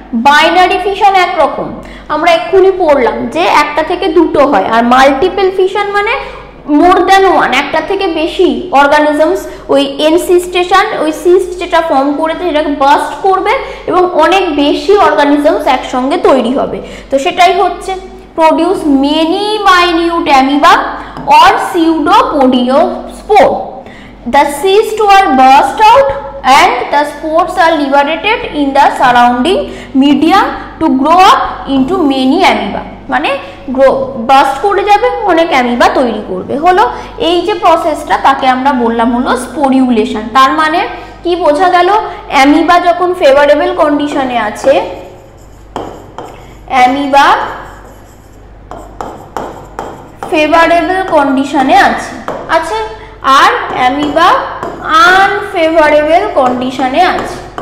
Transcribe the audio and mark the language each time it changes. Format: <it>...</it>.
<bn>Binary fission একরকম, আমরা এক্ষুনি পড়লাম যে একটা থেকে দুটো হয়, আর মাল্টিপল ফিশন মানে</bn> <en>more than one,</en> <bn>একটা থেকে বেশি অর্গানিজমস ওই এনসিস্টেশন, ওই সিস্ট যেটা ফর্ম করেছে সেটাকে বাস্ট করবে এবং অনেক বেশি অর্গানিজমস একসঙ্গে তৈরি হবে। তো সেটাই হচ্ছে</bn> <en>produce many minute amoeba or pseudopodospore. The cysts were burst out and the spores are liberated in the surrounding medium to grow up into many amoeba,</en> <bn>মানে বাস্ট করে যাবে, অনেক অ্যামিবা তৈরি করবে। হলো এই যে প্রসেসটা, তাকে আমরা বললাম হলো স্পোরিউলেশন। তার মানে কি বোঝা গেল? অ্যামিবা যখন ফেভারেবল কন্ডিশনে আছে, অ্যামিবা ফেভারেবল কন্ডিশনে আছে, আচ্ছা, আর অ্যামিবা আনফেভারেবল কন্ডিশনে আছে।</bn>